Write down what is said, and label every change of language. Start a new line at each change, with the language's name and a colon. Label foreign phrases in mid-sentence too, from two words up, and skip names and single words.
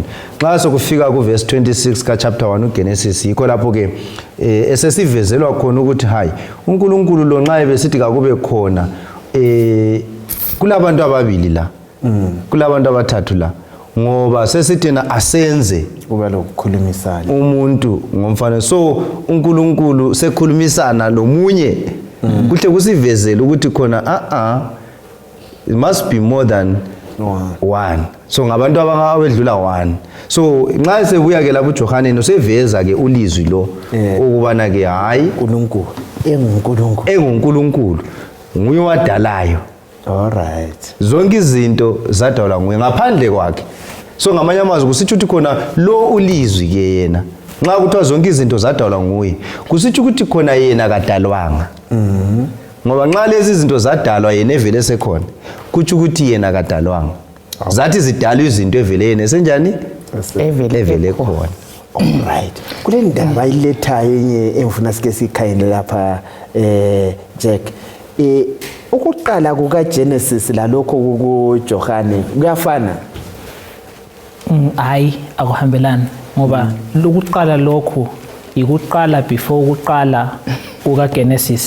North Ndebele: Xa sokufika kuverse 26 ka chapter 1 uGenesis yikho lapho ke esesivezelwa khona ukuthi hayi uNkulunkulu lo nxa ebesithi kakube khona kulabantu ababili la, kulabantu abathathu la, ngoba sesithina asenze kuba lokukhulumisana umuntu ngomfana. So uNkulunkulu sekhulumisana lomunye kuhle kusivezele ukuthi khona
English: it must be more than one.
North Ndebele: So ngabantu abedlula one. So nxa sebuya ke lapho uJohane seveza ke ulizwi lo ukubana ke hayi enguNkulunkulu nguye wadalayo.
English: All right.
North Ndebele: Zonke izinto zadalwa nguye ngaphandle kwakhe. So ngamanye amazwi kusitsho ukuthi khona lo ulizwi ke yena nxa kuthiwa zonke izinto zadalwa nguye kusitsho ukuthi khona yena kadalwanga. Ngoba nxa lezi izinto zadalwa yena evele sekhona kutsho ukuthi yena kadalwanga. Zathi zidalwa izinto evele yena esenjani evele khona.
English: All right.
North Ndebele: Kule ndaba iletha yenye engifuna sike sikhayele lapha Jack, ukuqala kukaGenesis lalokho kuJohane kuyafana? Hayi, akuhambelani ngoba lokuqala lokho ikuqala before ukuqala kukaGenesis.